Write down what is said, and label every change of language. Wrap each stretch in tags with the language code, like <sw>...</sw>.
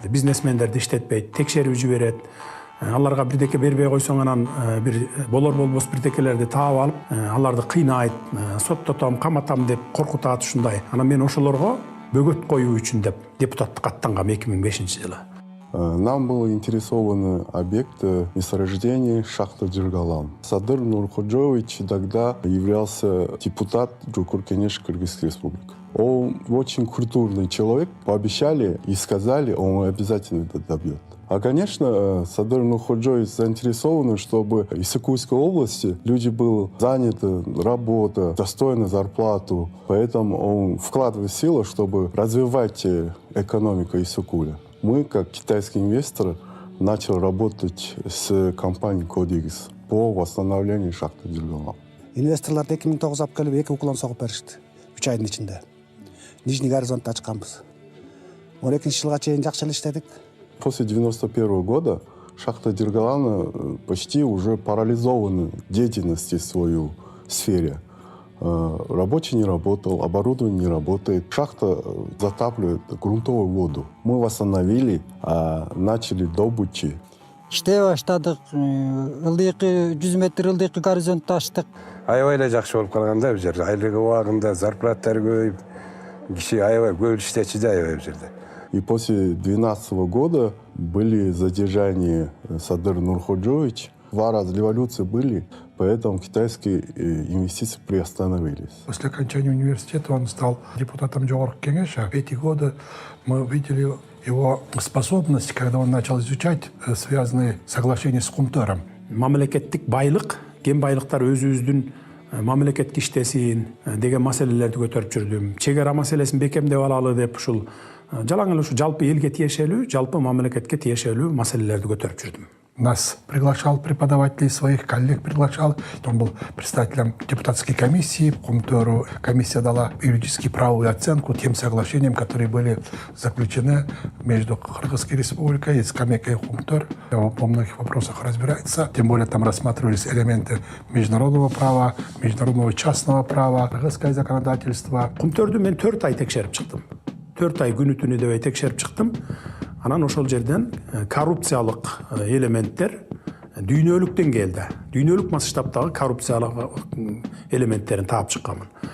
<ky>Бизнесмендерди иштетпейт, текшерип жиберет. Аларга бирдеке бербей койсоң анан бир болор болбос бирдекелерди таап алып, аларды кыйнайт, соттотом, каматам деп коркутат ушундай. Анан мен ошолорго бөгөт коюу үчүн деп депутаттыкка аттангам 2005-жылы.</ky> <ru>Нам был интересован объект месторождения шахты Джиргалан. Садыр Нурходжович тогда являлся депутат Джукуркенеш Кыргызской республики. Он очень культурный человек, пообещали и сказали, он обязательно это добьет. А, конечно, Садыр Нурходжович заинтересован, чтобы в Иссыкульской области люди были заняты, работа, достойную зарплату. Поэтому он вкладывает силы, чтобы развивать экономику Иссыкуля. Мы, как китайские инвесторы, начали работать с компанией Кодигс по восстановлению шахты Джиргалан.</ru> <ky>Инвесторларды 2009 алып келип 2 уклон согуп беришти. 3 айдын ичинде.</ky> <ru>Нижний</ru> <ky>горизонтты ачканбыз. 12-жылга чейин жакшы эле иштедик.</ky> <ru>После 1991 года шахта Джиргалана почти уже парализована деятельность в своей сфере. Рабочий не работал, оборудование не работает. Шахта затапливает грунтовую воду. Мы восстановили, начали добычи.</ru> <ky>иштей баштадык. Ылдыйкы 100 метр ылдыйкы горизонтту ачтык. Аябай эле жакшы болуп калган да бул жерде. Айлык убагында зарплаттар көбөйүп, киши аябай көп иштечү да аябай бул жерде.</ky> <ru>И после 2012 года были задержания Садыр Нурходжоевич. 2 раза революции были, поэтому китайские инвестиции приостановились. После окончания университета он стал депутатом Жогорку Кеңеша. Эти годы мы видели его способность, когда он начал изучать связанные соглашения с Кумтөром.</ru> <ky>Мамлекеттик байлык, кен байлыктар өзүбүздүн мамлекетке иштесин деген маселелерди көтөрүп жүрдүм. Чегара маселесин бекемдеп алалы деп ушул жалаң эле ушу жалпы элге тиешелүү, жалпы мамлекетке тиешелүү маселелерди көтөрүп жүрдүм.</ky> <ru>Нас приглашал преподавателей своих, коллег приглашал. Он был представителем депутатской комиссии. Кумтөру комиссия дала юридически правовую оценку тем соглашениям, которые были заключены между Кыргызской республикой и Скамейкой Кумтөр. По многих вопросах разбирается. Тем более там рассматривались элементы международного права, международного частного права, кыргызское законодательство.</ru> <ky>Кумтөрдү мен 4 ай текшерип чыктым. 4 ай күнү түнү дебей текшерип чыктым. Анан ошол жерден коррупциялык элементтер дүйнөлүктөн келди. Дүйнөлүк масштабтагы коррупциялык элементтерин таап чыкканмын.</ky>